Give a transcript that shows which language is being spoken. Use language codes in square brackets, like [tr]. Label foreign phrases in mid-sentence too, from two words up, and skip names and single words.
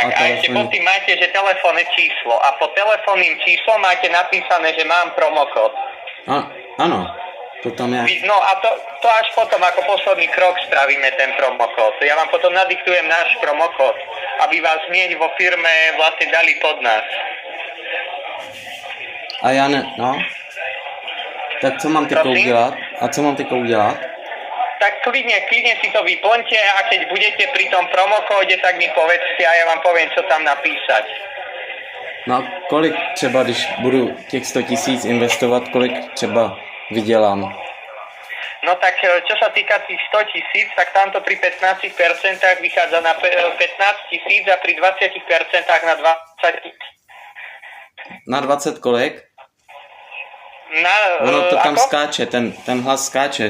[sk] A ešte pod tým máte, že telefónne číslo. A pod telefónnym číslom máte napísané, že mám promokód. [cs] Ano, to tam je. [sk] No a to až potom ako posledný krok spravíme ten promokód. Ja vám potom nadiktujem náš promokód, aby vás hneď vo firme vlastne dali pod nás. [cs] A já ne, no. Tak co mám teďka udělat? A co mám teďka udělat? [sk] Tak klidne si to vyplňte a keď budete pri tom promokóde, tak mi povedzte a ja vám poviem, čo tam napísať. [cs] No a kolik třeba, když budu těch 100 000 investovat, kolik třeba vydělám? [sk] No tak čo sa týka tých 100 000, tak tamto pri 15% vychádza na 15 000 a pri 20% na 20 000. [cs] Na 20 kolik? [sk] Ono to tam skáče, ten hlas skáče.